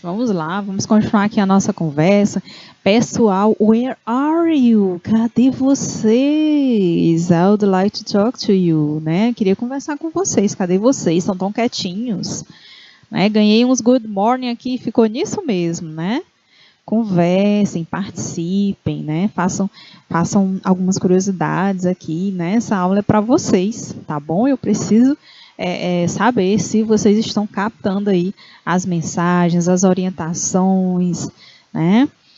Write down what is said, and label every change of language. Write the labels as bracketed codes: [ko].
[pt] Vamos lá, vamos continuar aqui a nossa conversa. Pessoal, [en] where are you? [pt] Cadê vocês? [en] I would like to talk to you, né? [pt] Queria conversar com vocês. Cadê vocês? Estão tão quietinhos, né? Ganhei uns [en] good morning [pt] aqui, ficou nisso mesmo, né? Conversem, participem, né? Façam algumas curiosidades aqui, né? Essa aula é para vocês, tá bom? Eu preciso saber se vocês estão captando aí as mensagens, as orientações, né?